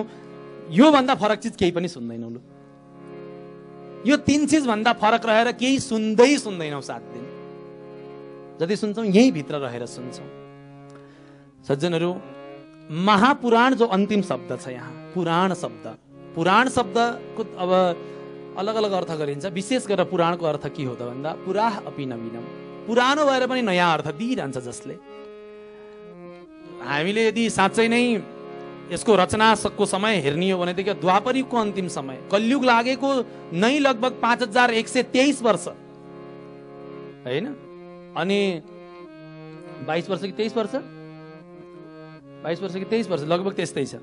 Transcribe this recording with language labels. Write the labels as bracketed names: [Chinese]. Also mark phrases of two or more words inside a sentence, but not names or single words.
[Nepali] यो भन्दा फरक चिज केही पनि सुन्दैनौँ। लु, यो 3 चिज भन्दा फरक रहेर केही सुन्दैनौँ। 7 दिन जति सुन्छौँ यही भित्र रहेर सुन्छौँ। सज्जनहरू, महापुराण जो अन्तिम शब्द छ यहाँ, पुराण शब्द, पुराण शब्दको अब अलग अलग अर्थ गरिन्छ। विशेष गरेर पुराणको अर्थ के हो त भन्दा [Sanskrit] पुराह अपि नवीनम, [Nepali] पुरानो भएर पनि नयाँ अर्थ दिइरहन्छ। जसले हामीले यदि साँच्चै नै यसको रचनाको समय हेर्ने हो भनेदेखि द्वापरीको अन्तिम समय, कलियुग लागेको नै लगभग 5123 वर्ष होइन, अनि 22 वर्ष कि 23 वर्ष, 22 वर्ष कि 23 वर्ष लगभग त्यस्तै छ।